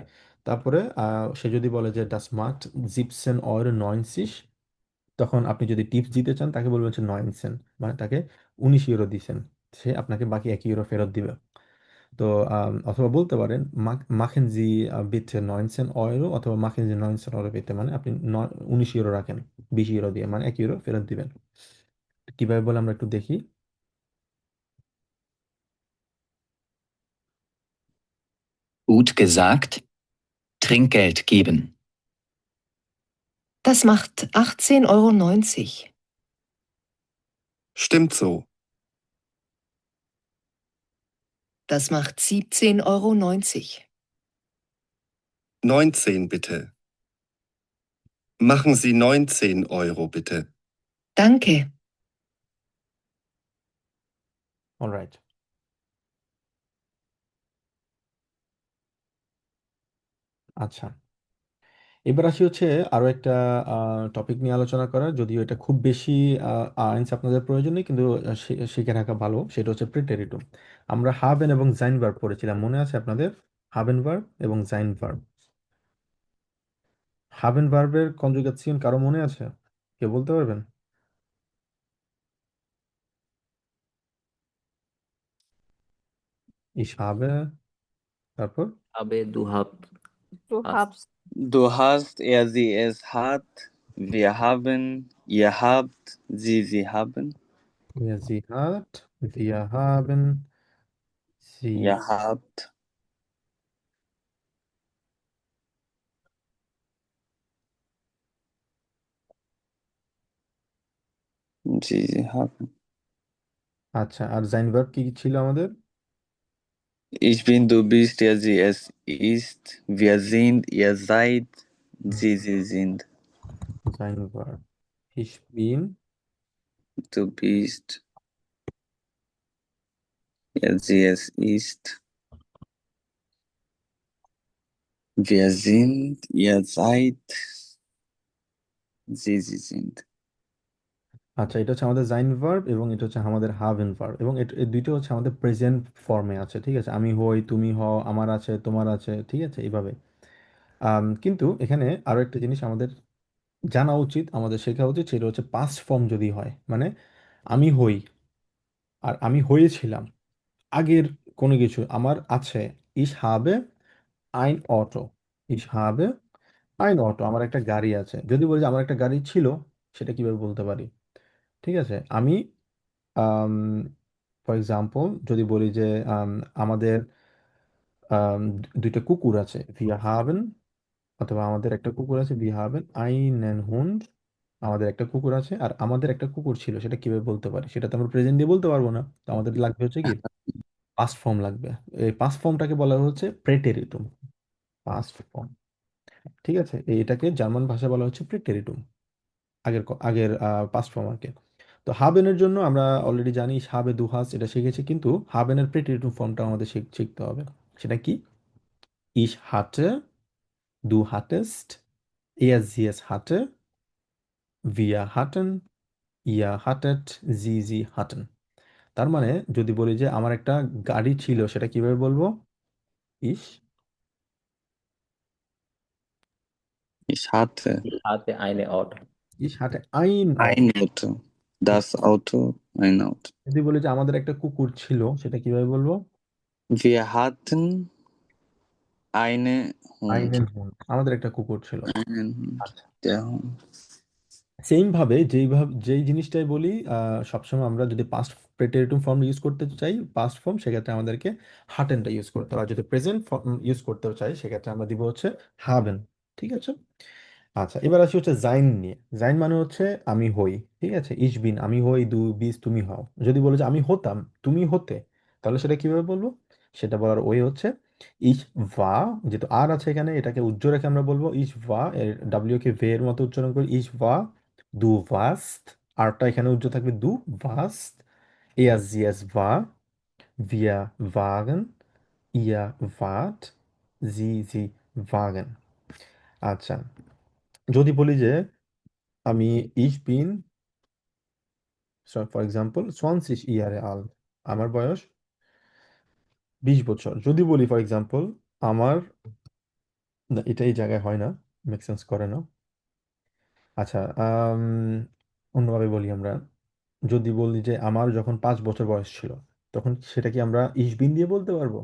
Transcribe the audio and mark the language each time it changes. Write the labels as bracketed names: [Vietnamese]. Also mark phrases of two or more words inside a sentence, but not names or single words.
[Bangla] তারপরে সে যদি বলে যে [German] Das macht siebzehn Euro 90, [Bangla] তখন আপনি যদি টিপস দিতে চান তাকে বলবেন হচ্ছে 9 সেন্ট, মানে তাকে 19 ইউরো দিয়েছেন, সে আপনাকে বাকি 1 ইউরো ফেরত দিবে। তো অথবা বলতে পারেন [German] Machen Sie bitte 9 Cent Euro, [Bangla] অথবা [German] Machen Sie 9 Cent Euro bitte, [Bangla] মানে আপনি 19 ইউরো রাখেন 20 ইউরো দিয়ে, মানে 1 ইউরো ফেরত দিবেন। কিভাবে বলে আমরা একটু দেখি। [German] Gut gesagt. Trinkgeld geben. Das macht 18,90 €. Stimmt so. Das macht 17,90 €. 19 bitte. Machen Sie 19 € bitte. Danke. [Bangla] অলরাইট। আচ্ছা, এবার আসি হচ্ছে আরো একটা টপিক নিয়ে আলোচনা করা, যদিও এটা খুব বেশি আইনস আপনাদের প্রয়োজন নেই, কিন্তু শিখে রাখা ভালো। সেটা হচ্ছে প্রিটেরিটুম। আমরা হাবেন এবং জাইন ভার্ব পড়েছিলাম, মনে আছে আপনাদের? হাবেন ভার্ব এবং জাইন ভার্ব। হাবেন ভার্বের কনজুগেশন কারো মনে আছে? কেউ বলতে পারবেন? [German] Ich habe, [Bangla] তারপর [German] Habe, du habt, Du hast. habst, Du hast, er, sie, es hat, wir haben, ihr habt, sie haben, sie hat, wir haben, sie ihr habt, sie haben. [Bangla] আচ্ছা, আর জাইন ভার্ব কি কি ছিল আমাদের? [German] Ich bin, du bist, er, sie, es ist, wir sind, ihr seid, sie sind. [Bangla] জাইন ভার্ব [German] ich bin, Du bist, er, sie, es ist, wir sind, ihr seid, sie sind. [Bangla] আচ্ছা, এটা হচ্ছে আমাদের জাইন ভার্ব এবং এটা হচ্ছে আমাদের হাভেন ভার্ব, এবং এই দুইটা হচ্ছে আমাদের [English] present form [Bangla] আছে, ঠিক আছে? আমি হই, তুমি হও, আমার আছে, তোমার আছে, ঠিক আছে, এইভাবে। কিন্তু এখানে আরো একটা জিনিস আমাদের জানা উচিত, আমাদের শেখা উচিত, সেটা হচ্ছে [English] past form [Bangla] যদি হয়, মানে আমি হই আর আমি হয়েছিলাম, আগের কোনো কিছু আমার আছে, [German] ich habe ein Auto, ich habe ein Auto, [Bangla] আমার একটা গাড়ি আছে। যদি বলি যে আমার একটা গাড়ি ছিল, সেটা কিভাবে বলতে পারি? ঠিক আছে, আমি [English] for example [Bangla] যদি বলি যে আমাদের দুইটা কুকুর আছে, [German] wir haben, [Bangla] অথবা আমাদের একটা কুকুর আছে, [German] wir haben einen Hund, [Bangla] আমাদের একটা কুকুর আছে আর আমাদের একটা কুকুর ছিল, সেটা কিভাবে বলতে পারি? সেটা তো আমরা প্রেজেন্ট দিয়ে বলতে পারবো না, তো আমাদের লাগবে হচ্ছে কি, [English] past form [Bangla] লাগবে। এই পাস্ট ফর্মটাকে বলা হচ্ছে প্রেটেরিটুম, [English] past form. [Bangla] ঠিক আছে, এটাকে জার্মান ভাষায় বলা হচ্ছে প্রেটেরিটুম, আগের [English] past form [Bangla] আর কি। তো হাবেনের জন্য আমরা অলরেডি জানি [German] habe du hast, [Bangla] এটা শিখেছি, কিন্তু হাবেনের প্রেটেরিটুম ফর্মটা আমাদের শিখতে হবে। সেটা কি? [German] ich hatte, du hattest, er sie es hatte, wir hatten, ihr hattet, sie hatten। [Bangla] তার মানে যদি বলি যে আমার একটা গাড়ি ছিল, সেটা কিভাবে বলবো? [German] ich Ich hatte Ich hatte eine Auto. ich hatte ein Auto। ein Auto, das Auto, ein Auto. [Bangla] যদি বলি যে আমাদের একটা কুকুর ছিল, সেটা কিভাবে বলবো? [German] Wir hatten eine Hund. einen Hund, [Bangla] আমাদের একটা কুকুর ছিল। [German] Einen Hund. [Bangla] আচ্ছা, [German] Der Hund. [Bangla] সেম ভাবে যেই জিনিসটাই বলি, সবসময় আমরা যদি [English] past Präteritum form use [Bangla] করতে চাই, [English] past form, [Bangla] সেক্ষেত্রে আমাদেরকে হাটেনটা ইউজ করতে হবে। আর যদি [English] present form use [Bangla] করতে চাই, সেক্ষেত্রে আমরা দিব হচ্ছে হাবেন। ঠিক আছে। আচ্ছা, এবার আসি হচ্ছে জাইন নিয়ে। জাইন মানে হচ্ছে আমি হই, ঠিক আছে? [German] Ich bin [Bangla] আমি হই, [German] du bist [Bangla] তুমি হও। যদি বলে যে আমি হতাম, তুমি হতে, তাহলে সেটা কিভাবে বলবো? সেটা বলার ওয়ে হচ্ছে [German] ich war, [Bangla] যেহেতু আর আছে এখানে, এটাকে উজ্জ্ব রেখে আমরা বলবো [German] ich war, [Bangla] এর ডাব্লিউ কে ভে এর মতো উচ্চারণ করি, [German] ich war, du warst, [Bangla] আরটা এখানে উজ্জ্ব থাকবে, [German] du warst, er sie es war, wir waren, ihr wart, sie waren। [Bangla] আচ্ছা, যদি বলি যে আমি [German] ich bin, [English] for example [German] 20 Jahre alt, [Bangla] আমার বয়স 20 বছর। যদি বলি [English] for example [Bangla] আমার, না, এটা এই জায়গায় হয় না, [English] make sense [Bangla] করে না। আচ্ছা, অন্যভাবে বলি আমরা, যদি বলি যে আমার যখন 5 বছর বয়স ছিল, তখন সেটা কি আমরা [German] ich bin [Bangla] দিয়ে বলতে পারবো?